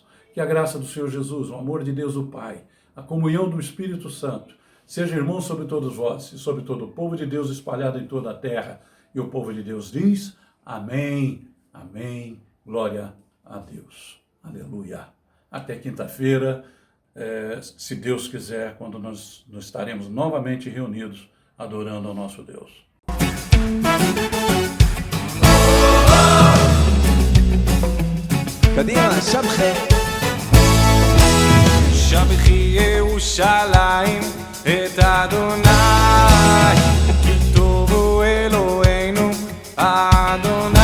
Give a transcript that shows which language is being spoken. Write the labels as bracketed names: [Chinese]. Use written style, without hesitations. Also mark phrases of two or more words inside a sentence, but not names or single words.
[Portuguese] Que a graça do Senhor Jesus, o amor de Deus o Pai, a comunhão do Espírito Santo, seja irmão sobre todos vós e sobre todo o povo de Deus espalhado em toda a terra. E o povo de Deus diz: amém, amém, glória a Deus. Aleluia. Até quinta-feira, se Deus quiser, quando nós estaremos novamente reunidos, adorando ao nosso Deus. [Hebrew] קדימה, שבחי שבחי ירושלים את אדוני, כי טוב הוא אלוהינו אדוני.